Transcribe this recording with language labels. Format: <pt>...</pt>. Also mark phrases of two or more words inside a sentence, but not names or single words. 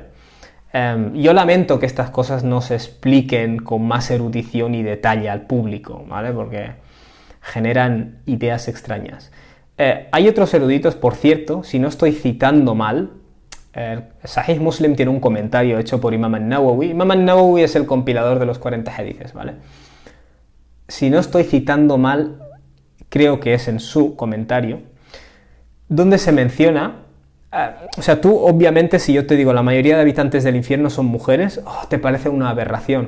<es>Yo lamento que estas cosas no se expliquen con más erudición y detalle al público, ¿vale? Porque generan ideas extrañas. Hay otros eruditos, por cierto, si no estoy citando mal, Sahih Muslim tiene un comentario hecho por Imam al-Nawawi. Imam al-Nawawi es el compilador de los 40 hadices, ¿vale? Si no estoy citando mal, creo que es en su comentario, donde se menciona O sea, tú obviamente si yo te digo la mayoría de habitantes del infierno son mujeres, te parece una aberración.</es>